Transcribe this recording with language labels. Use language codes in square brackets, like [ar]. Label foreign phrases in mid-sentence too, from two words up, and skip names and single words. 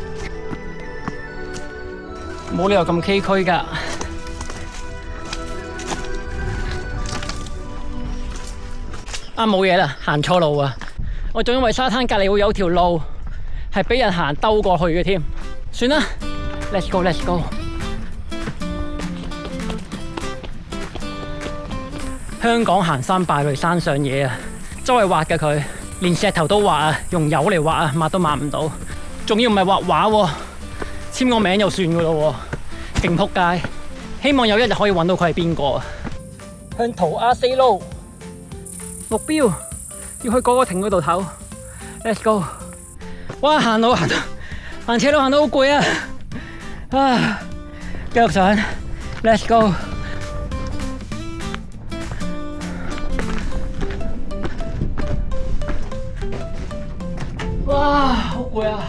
[yue] 冇理由咁崎嶇㗎。冇嘢啦，行錯路啊！我仲以為沙灘隔離會有條路係俾人行兜過去嘅添。算啦 ， [en] let's go，let's go。 [yue] 香港行山敗類山上嘢啊！周圍畫嘅佢，連石頭都畫啊，用油嚟畫啊，抹都抹唔到。仲要唔係畫畫喎，簽個名就算噶咯喎，勁撲街！希望有一日可以揾到佢係邊個啊！向塗鴉 [en] say no， [yue] 目標要去嗰個亭嗰度唞。 [en] Let's go！ [yue] 哇，行車路行到好攰啊！啊，繼續上 ， [en] Let's go！ [yue] 哇，好攰啊！